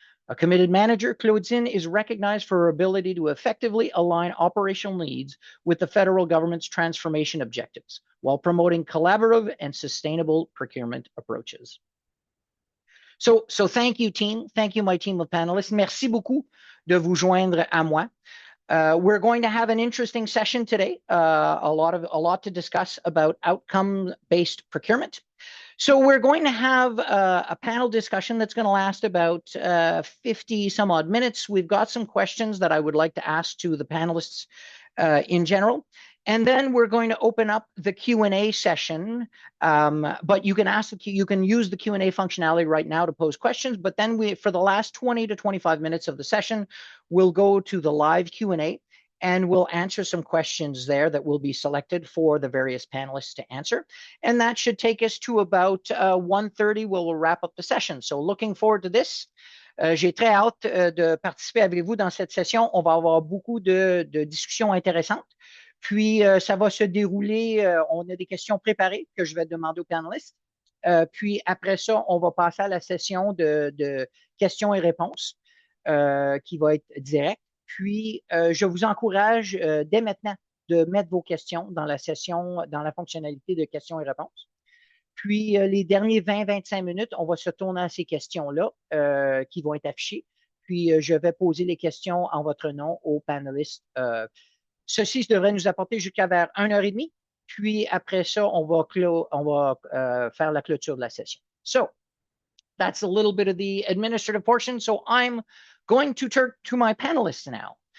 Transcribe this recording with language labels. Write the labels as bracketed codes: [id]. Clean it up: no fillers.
[en] A committed manager, Claudine is recognized for her ability to effectively align operational needs with the federal government's transformation objectives, while promoting collaborative and sustainable procurement approaches. So thank you, team. Thank you, my team of panelists. [fr] Merci beaucoup de vous joindre à moi. [en] We're going to have an interesting session today, a lot to discuss about outcome-based procurement. So we're going to have a panel discussion that's going to last about 50 some odd minutes. We've got some questions that I would like to ask to the panelists in general. And then we're going to open up the Q&A session, but you can use the Q&A functionality right now to pose questions. But then for the last 20 to 25 minutes of the session, we'll go to the live Q&A and we'll answer some questions there that will be selected for the various panelists to answer. And that should take us to about 1:30. We'll wrap up the session. So looking forward to this. [fr] J'ai très hâte de participer avec vous dans cette session. On va avoir beaucoup de discussions intéressantes. Puis, ça va se dérouler, on a des questions préparées que je vais demander aux panélistes. Puis, après ça, on va passer à la session de questions et réponses qui va être directe. Puis, je vous encourage dès maintenant de mettre vos questions dans la session, dans la fonctionnalité de questions et réponses. Puis, les derniers 20-25 minutes, on va se tourner à ces questions-là qui vont être affichées. Puis, je vais poser les questions en votre nom aux panélistes. Ceci devrait nous apporter jusqu'à vers 1h30. Puis, après ça, on va faire la clôture de la session. [en] So, that's a little bit of the administrative portion. So, I'm going to turn to my panelists now.